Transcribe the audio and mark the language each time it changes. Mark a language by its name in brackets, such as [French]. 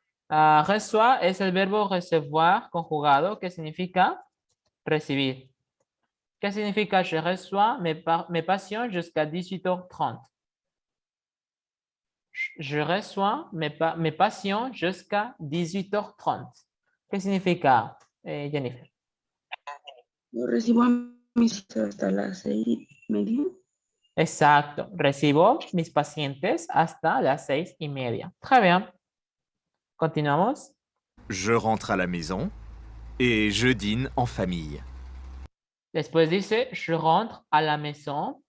[Spanish] Reçoit es el verbo recevoir conjugado, que significa recibir. ¿Qué significa [French] je reçois mes patients jusqu'à 18h30? Je reçois mes patients jusqu'à 18h30. [Spanish] ¿Qué significa, Jennifer? Yo recibo a mis citas hasta las 6:30. Exacto. Recibo mis pacientes hasta las 6:30. [French] Très bien. [Spanish] Continuamos. [French] Je rentre à la maison et je dîne en famille. [Spanish] Después dice, [French] je rentre à la maison.